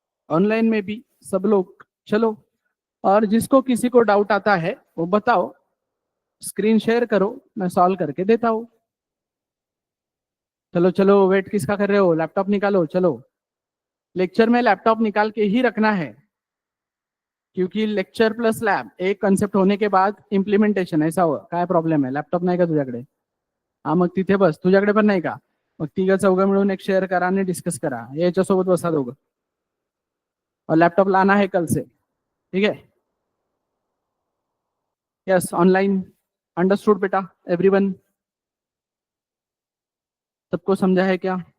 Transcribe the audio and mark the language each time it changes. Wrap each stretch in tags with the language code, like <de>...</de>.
<hi>Online में भी सब लोग चलो। और जिसको किसी को डाउट आता है वो बताओ, स्क्रीन शेयर करो, मैं सॉल्व करके देता हूं। चलो चलो, वेट किसका कर रहे हो? लैपटॉप निकालो चलो। लेक्चर में लैपटॉप निकाल के ही रखना है, क्योंकि लेक्चर प्लस लॅब एक कन्सेप्ट होने के बाद इम्प्लिमेंटेशन ऐसा हो।</hi> <mr>काय प्रॉब्लेम आहे? लॅपटॉप नाही का तुझ्याकडे? हा, मग तिथे बस. तुझ्याकडे पण नाही का? मग तिघं चौघं मिळून एक शेअर करा आणि डिस्कस करा, याच्यासोबत बसा दोघं।</mr> <hi>और लैपटॉप लाना है कल से, ठीक है?</hi> <en>Yes, online understood बेटा everyone?</en> <hi>सबको समझा है क्या?</hi>